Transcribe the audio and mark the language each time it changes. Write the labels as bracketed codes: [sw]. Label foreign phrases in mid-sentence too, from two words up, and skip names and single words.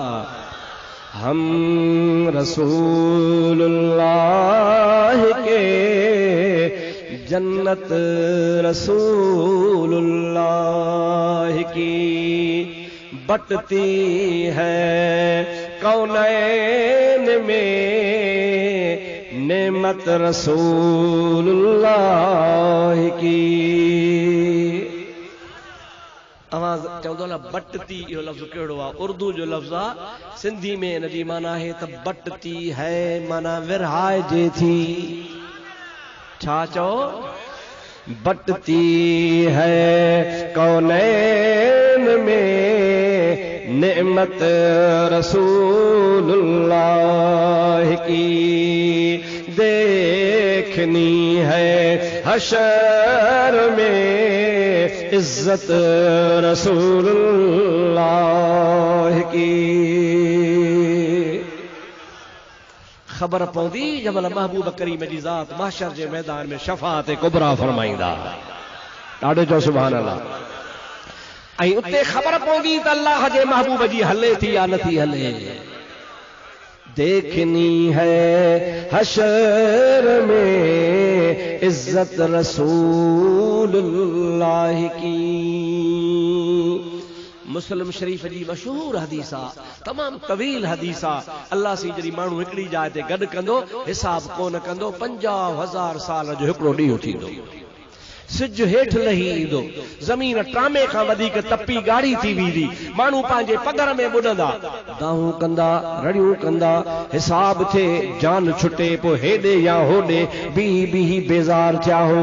[ur] ہم رسول اللہ کے جنت رسول اللہ کی. بٹتی ہے کونین میں نعمت رسول اللہ کی. [sd] आवाज चवंदो न बटती, इहो लफ़्ज़ कहिड़ो आहे? उर्दू जो लफ़्ज़ आहे। सिंधी में इन जी माना आहे त [ur] بٹتی ہے [sd] माना विरहाइजे थी। छा चओ? [ur] بٹتی ہے کونین میں نعمت رسول اللہ کی. دیکھنی ہے حشر میں عزت رسول اللہ کی. [sd] खबर पौंदी जमल महबूब करीम जी ज़ात महशर जे मैदान में शफ़ाअत कुबरा फरमाईंदा। ॾाढो चओ [ar] سبحان الله. [sd] ऐं उते खबर पौंदी त अल्लाह जे महबूब जी हले थी या नथी हले। [ur] دیکھنی ہے حشر میں عزت رسول اللہ کی. [sd] मुस्लिम शरीफ जी मशहूर हदीस आहे, तमाम तवील हदीस आहे। अल्लाह सी जॾहिं माण्हू हिकिड़ी जाइ ते गॾु कंदो, हिसाब कोन कंदो, 50,000 साल जो हिकिड़ो ॾींहुं थींदो। सिज हेठि लही ईंदो, ज़मीन ट्रामे खां वधीक तपी ॻाढ़ी थी वेंदी, माण्हू पंहिंजे पगर में ॿुॾंदा, दाहूं कंदा, रड़ियूं कंदा, हिसाब थिए, जान छुटे, पोइ हेॾे या होॾे बीही बेज़ार थिया हो।